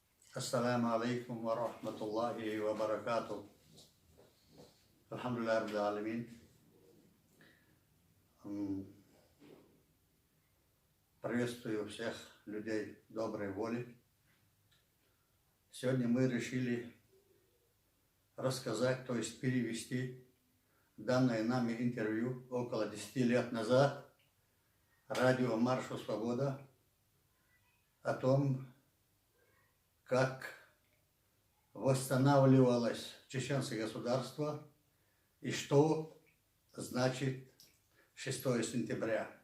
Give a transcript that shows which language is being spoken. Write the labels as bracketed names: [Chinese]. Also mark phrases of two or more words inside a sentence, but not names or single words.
[Arabic] السلام عليكم ورحمة الله وبركاته. الحمد لله رب العالمين. [Russian] Приветствую всех людей доброй воли. Сегодня мы решили рассказать, то есть перевести данное нами интервью около 10 лет назад радио «Маршу Свобода» о том, как восстанавливалось чеченское государство и что значит 6 сентября.